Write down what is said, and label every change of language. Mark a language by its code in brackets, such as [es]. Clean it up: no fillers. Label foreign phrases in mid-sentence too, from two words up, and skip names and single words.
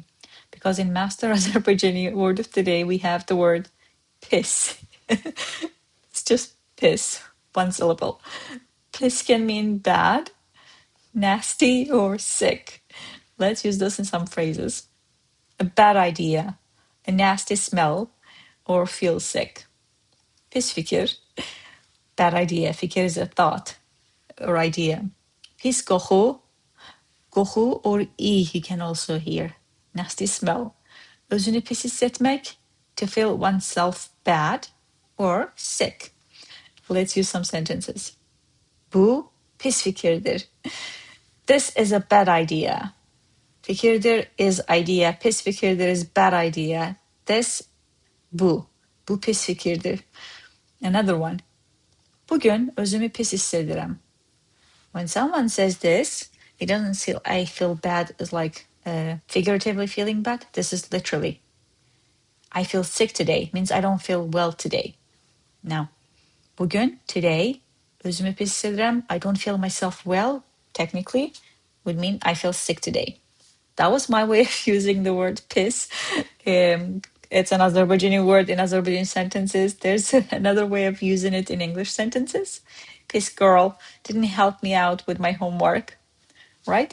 [en] Because in Master Azerbaijani word of the day, we have the word PİS. It's just PİS, one syllable. PİS can mean bad, nasty, or sick. Let's use this in some phrases. A bad idea, a nasty smell, or feel sick. [az] Pis fikir, [en] bad idea. Fikir is a thought or idea. [az] Pis qoxu, qoxu [en] or iyi you can also hear. Nasty smell. [az] Özünü pis hissetmek, [en] to feel oneself bad or sick. Let's use some sentences. [az] Bu pis fikirdir. [en] This is a bad idea. Fikirdir is idea. [az] Pis fikirdir [en] is bad idea. This, [az] bu. Bu pis fikirdir. [en] Another one. [az] Bugün özümü pis hissediyorum. [en] When someone says this, it doesn't say I feel bad as like figuratively feeling bad. This is literally. I feel sick today means I don't feel well today. Now, bugün, today, [az] özümü pis hissediyorum. [en] I don't feel myself well, technically, would mean I feel sick today. That was my way of using the word pis. It's an Azerbaijani word in Azerbaijani sentences. There's another way of using it in English sentences. Pis girl didn't help me out with my homework, right?